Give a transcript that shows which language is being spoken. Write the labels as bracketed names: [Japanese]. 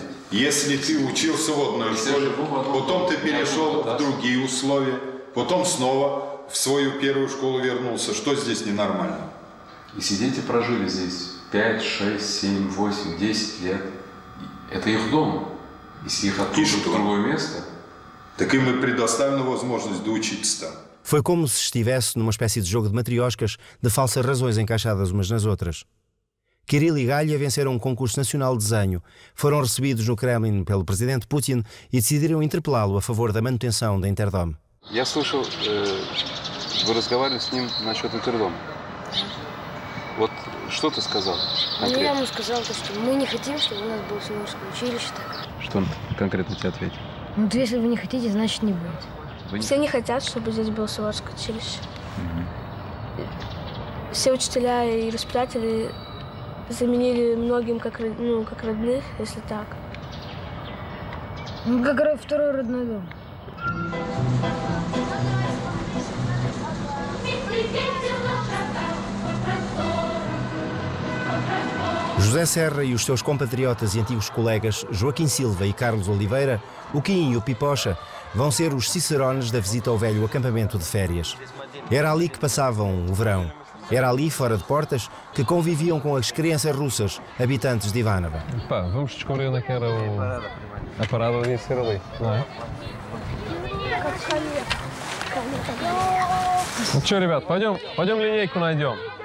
[Russian] Если ты учился в одной школе, потом ты перешел в другие условия, потом снова в свою первую школу вернулся, что здесь ненормально? Если дети прожили здесь 5, 6, 7, 8, 10 лет, это их дом. Если их отпустят в другое место... Так им и предоставлена возможность доучиться там. [Portuguese] Foi como se estivesse numa espécie de jogo de matrioscas de falsas razões encaixadas umas nas outras. Kirill e Galia venceram um concurso nacional de desenho, foram recebidos no Kremlin pelo presidente Putin e decidiram interpelá-lo a favor da manutenção da Interdome. [Russian] Я слышал, вы разговаривали с ним насчет Интердома. Вот что ты сказал? Ну, я ему сказал, что мы не хотим, чтобы у нас было Суворовское училище. Что он конкретно тебе ответил? Ну, если вы не хотите, значит не будет. Все не хотят, чтобы здесь было Суворовское училище. Все учителя и воспитатели заменили многим как родных, если так. Ну, как второй родной дом. [Portuguese] José Serra e os seus compatriotas e antigos colegas Joaquim Silva e Carlos Oliveira, o Quim e o Pipocha, vão ser os cicerones da visita ao velho acampamento de férias. Era ali que passavam o verão. Era ali, fora de portas, que conviviam com as crianças russas, habitantes de Ivanova. Pá, vamos descobrir onde é que era a parada, devia ser ali, não é? [Russian] Ну что, ребят, пойдем линейку найдем.